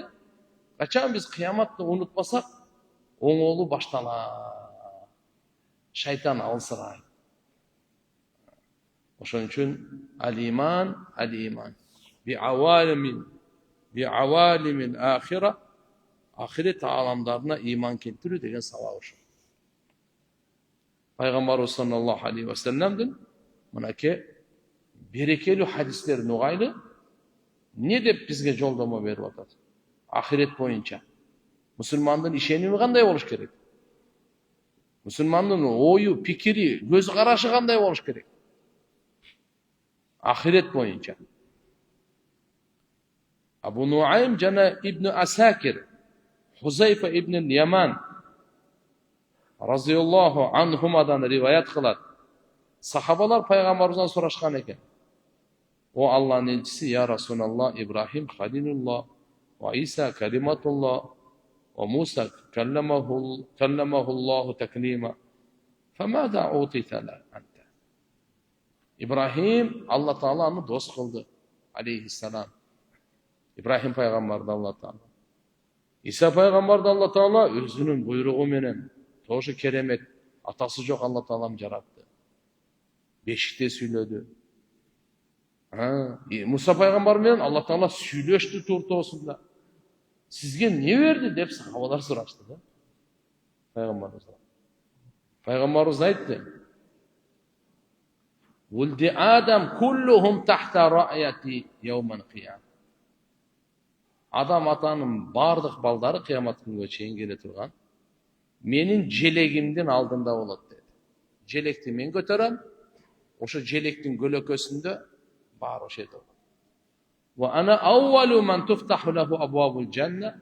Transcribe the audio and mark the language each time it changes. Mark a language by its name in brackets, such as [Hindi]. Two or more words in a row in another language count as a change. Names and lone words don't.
[Kyrgyz] Качан биз кыяматты унутпасак, оңолу башталат. Шайтан алсырайт. Ошон үчүн [Arabic] الإيمان بعوالم الآخرة, [Kyrgyz] ахирет аламдарына иман келтирүү деген сабак ошо. Пайгамбарыбыз [Arabic] صلى الله عليه وسلم [Kyrgyz] мынакей берекелүү хадистерин угайлы. Не деп бизге жолдомо берип атат? Ахирет боюнча. Мусулмандын ишеними кандай болуш керек? Мусулмандын ою, пикири, көз карашы кандай болуш керек? Ахирет боюнча. Абу Нуайм жана Ибн Асакир, Хузайфа ибн Яман [Arabic] رضي الله عنهما [Kyrgyz] риваят кылат. Сахабалар пайгамбарыбыздан сурашкан экен. О Аллахнын элчиси, [Arabic] يا رسول الله، إبراهيم خليل الله، وعيسى كلمة الله، وموسى كلمه الله تكليما. فماذا أوتيت أنت? [Kyrgyz] Ибрахим Алла Тааланы дос кылды, алейхиссалам. Ибрахим пайгамбарды Алла Таала. Иса пайгамбарды Алла Таала өзүнүн буйругу менен, тоже керемет, атасы жок Алла Таалам жаратты. Бешикте сүйлөдү. Муса пайгамбар менен Алла Таала сүйлөштү туртоосунда. Сизге эмне берди деп сахабалар сурашты да. Пайгамбарыбыз айтты. [Arabic] ولد آدم كلهم تحت رايتي يوما قيام. [Kyrgyz] Адам атанын бардык балдары кыямат күнгө чейин келе турган менин желегимдин алдында болот деди. Желекти мен көтөрөм, ошо желектин көлөкөсүндө бар ошо еді. [Arabic] وأنا أول من تفتح له أبواب الجنة.